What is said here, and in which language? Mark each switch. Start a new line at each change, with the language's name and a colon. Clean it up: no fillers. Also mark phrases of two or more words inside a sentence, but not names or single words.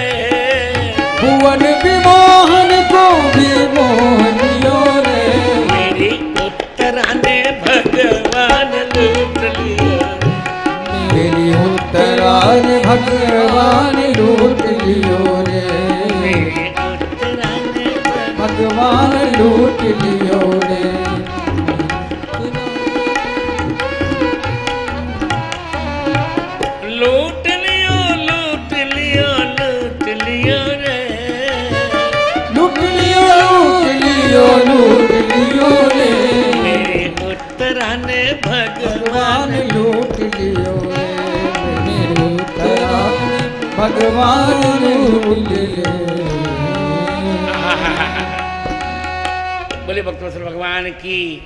Braj: भुवन विमोहन को भी मोह लियो रे। मेरी उत्तरा ने भगवान लूट लियो। मेरी उत्तरान भगवान लूट लियो रे। मेरी उत्तरा ने भगवान लूट लियो रे। लूट लियो लूट लियो लूट लियो रे। लूट लियो लूट लियो लूट लियो रे। मेरी उत्तरा ने भगवान भगवान लूट लियो रे। मेरी उत्तरान भगवान लूट लियो।
Hindi: बोले भक्तवत्सल भगवान की।